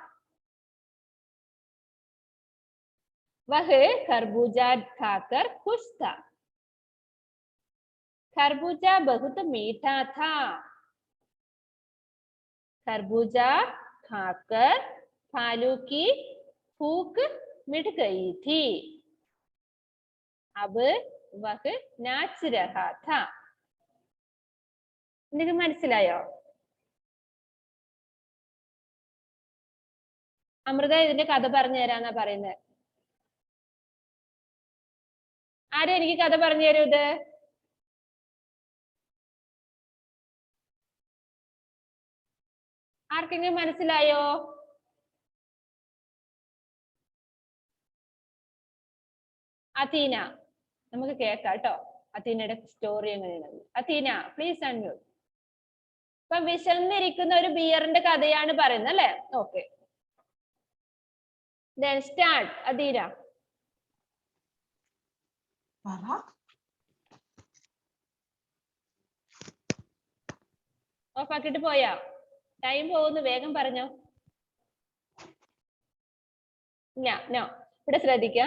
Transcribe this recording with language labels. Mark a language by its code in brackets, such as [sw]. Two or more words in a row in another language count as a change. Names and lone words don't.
[hi] वह खरबूजा खाकर खुश था खरबूजा बहुत मीठा था खरबूजा खाकर भालू की भूख मिट गई थी अब वह नाच रहा था [ml] നിങ്ങൾക്ക് മനസ്സിലായോ അമൃത ഇതിന്റെ കഥ പറഞ്ഞു തരാന്നാ പറയുന്നത് ആരും എനിക്ക് കഥ പറഞ്ഞു തരൂ ഇത് ആർക്കെങ്കിലും മനസ്സിലായോ അഥീന നമുക്ക് കേൾക്കാം കേട്ടോ അഥീനയുടെ സ്റ്റോറി എങ്ങനെയാണ് അഥീന [en] please unmute [ml] ഇപ്പൊ വിശന്നിരിക്കുന്ന ഒരു ബിയറിന്റെ കഥയാണ് പറയുന്നത് അല്ലെ? ഓക്കെ, [en] then start അദീന. [ml] ഓഫ് ആക്കിട്ട് പോയാ? ടൈം പോകുന്നു, വേഗം പറഞ്ഞോ. നോ, ഇവിടെ ശ്രദ്ധിക്കാം.